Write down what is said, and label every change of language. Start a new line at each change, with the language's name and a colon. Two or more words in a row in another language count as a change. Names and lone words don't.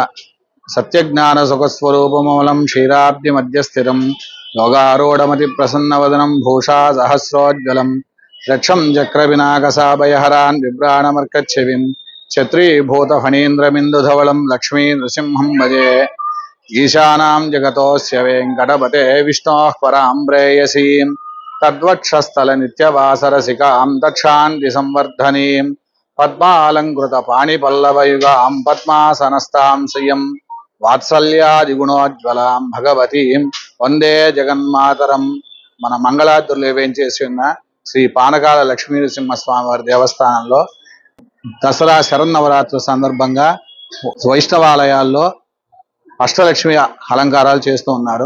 Sanskrit: सत्यज्ञान सुखस्वरूपमूलं क्षीराब्धि मध्यस्थिरं योगारूढमति प्रसन्नवदनं भूषा सहस्रोज्ज्वलं रक्षं चक्रविनाकसाभयहरान् बिभ्राणमर्कच्छविं छत्रीभूतफणीन्द्रमिन्दुधवलं लक्ष्मी नृसिंहं भजे। ईशानां जगतोऽस्य वेङ्कटपते विष्णोः परां प्रेयसीं तद्वक्षस्थलनित्यवासरसिकां दक्षान्तिसंवर्धनीं पद्मालङ्कृतपाणिपल्लवयुगां पद्मासनस्तां श्रियं वात्सल्यादिगुणोज्ज्वलां भगवतीं वन्दे जगन्मातरम्.
Telugu: మన మంగళాద్రులు వేంచేసి ఉన్న శ్రీ పానకాల లక్ష్మీ నరసింహస్వామి వారి దేవస్థానంలో దసరా శరన్నవరాత్రి సందర్భంగా వైష్ణవాలయాల్లో అష్టలక్ష్మి అలంకారాలు చేస్తూ ఉన్నారు.